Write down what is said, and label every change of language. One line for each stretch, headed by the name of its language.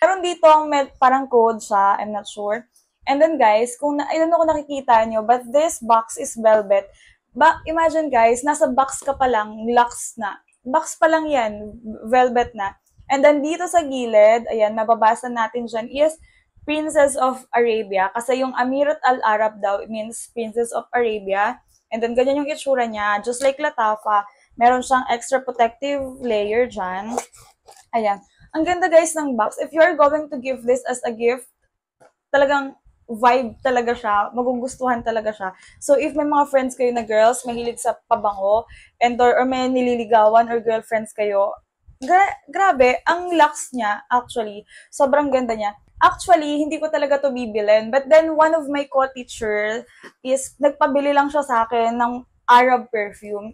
Filipino: Meron dito parang code siya.
English: I'm not sure. And then guys, I don't know
Filipino: kung nakikita nyo,
English: but this box is velvet. Imagine guys,
Filipino: nasa box ka pa lang, Lux na. Box pa lang yan, velvet na.
English: And then
Filipino: dito sa gilid, ayan, mababasa natin dyan
English: is Princess of Arabia.
Filipino: Kasi yung
English: Amirat Al-Arab daw, it means Princess of Arabia. And then,
Filipino: ganyan yung itsura niya.
English: Just like Latafa,
Filipino: meron siyang
English: extra protective layer
Filipino: dyan. Ayan. Ang ganda guys ng box.
English: If you're going to give this as a gift,
Filipino: talagang
English: vibe
Filipino: talaga siya. Magugustuhan talaga siya.
English: So, if
Filipino: may mga friends kayo na girls, mahilig sa pabango,
English: and or
Filipino: may nililigawan or girlfriends kayo, grabe, ang lux niya, actually, sobrang ganda niya.
English: Actually,
Filipino: hindi ko talaga to bibilin.
English: But then, one of my co-teachers is,
Filipino: nagpabili lang siya sa akin ng Arab perfume.